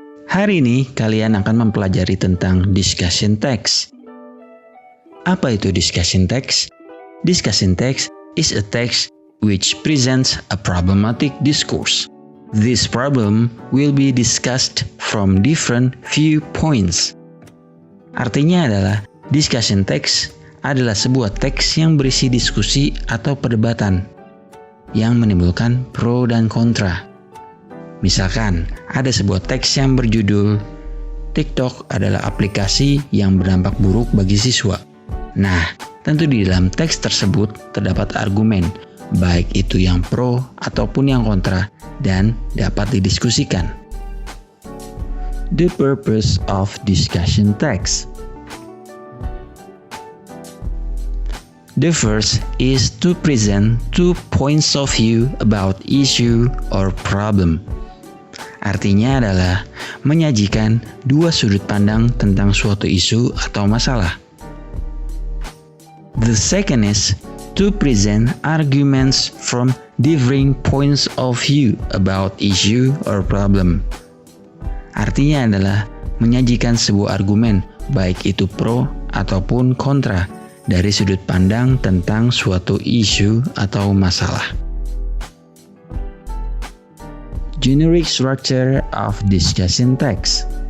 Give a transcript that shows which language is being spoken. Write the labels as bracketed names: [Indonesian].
[Indonesian] Hari ini kalian akan mempelajari tentang discussion text. Apa itu discussion text? [English] Discussion text is a text which presents a problematic discourse. This problem will be discussed from different viewpoints. [Indonesian] Artinya adalah discussion text adalah sebuah teks yang berisi diskusi atau perdebatan yang menimbulkan pro dan kontra. Misalkan ada sebuah teks yang berjudul TikTok adalah aplikasi yang berdampak buruk bagi siswa. Nah, tentu di dalam teks tersebut terdapat argumen, baik itu yang pro ataupun yang kontra, dan dapat didiskusikan. [English] The purpose of discussion text. The first is to present two points of view about issue or problem. [Indonesian] Artinya adalah menyajikan dua sudut pandang tentang suatu isu atau masalah. [English] The second is to present arguments from differing points of view about issue or problem. [Indonesian] Artinya adalah menyajikan sebuah argumen, baik itu pro ataupun kontra, dari sudut pandang tentang suatu isu atau masalah. [English] Generic structure of discussion text.